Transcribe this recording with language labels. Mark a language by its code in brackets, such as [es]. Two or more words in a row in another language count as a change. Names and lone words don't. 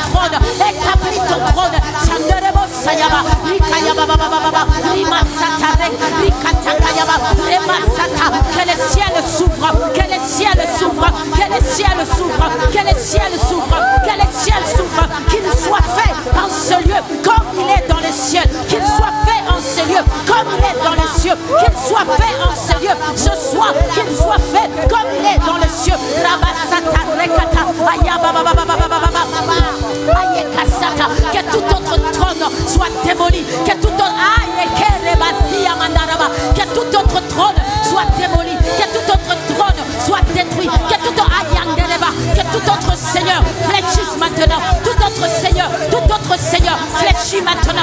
[fr] trône. Établis ton trône. Chanderebo Sayaba. Rikayaba Baba. Rimasata. Rikatakayaba. Remasata. Que les ciels s'ouvrent. Que les ciels s'ouvrent. Que les ciels s'ouvrent. Que les ciels s'ouvrent. Que les ciels s'ouvrent. Qu'il soit fait en ce lieu comme il est dans les cieux. Qu'il soit fait en ce lieu comme il est dans les cieux. Qu'il soit fait en ce lieu ce soir. Qu'il soit fait comme il est dans les cieux. Rabasata rekata ayabababababababa ayekasata. Que tout autre trône soit démoli. Que tout autre que tout autre trône soit démoli. Que tout autre trône soit détruit. Que tout autre que tout autre seigneur fléchisse maintenant. Tout autre seigneur fléchit maintenant.